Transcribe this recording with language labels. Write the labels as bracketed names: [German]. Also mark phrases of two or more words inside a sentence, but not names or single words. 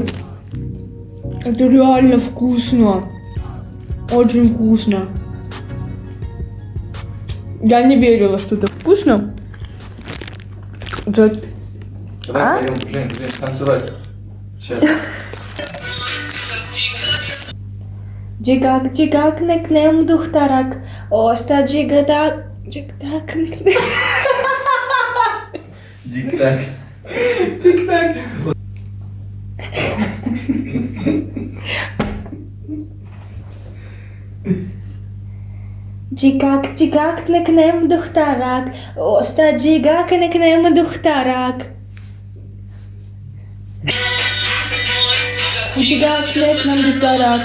[Russian] Это реально вкусно. Очень вкусно. Я не верила, что это вкусно. Давай пойдем, Жень, танцевать. Сейчас. [Tajik] Джигак, джигак, некнем духтарак. Оста джигадак, джигдак, некнем. Дик-так. Тик-так. Джигак, джигак, некнем духтарак. Оста джигак, некнем духтарак. Джигак, некнем духтарак.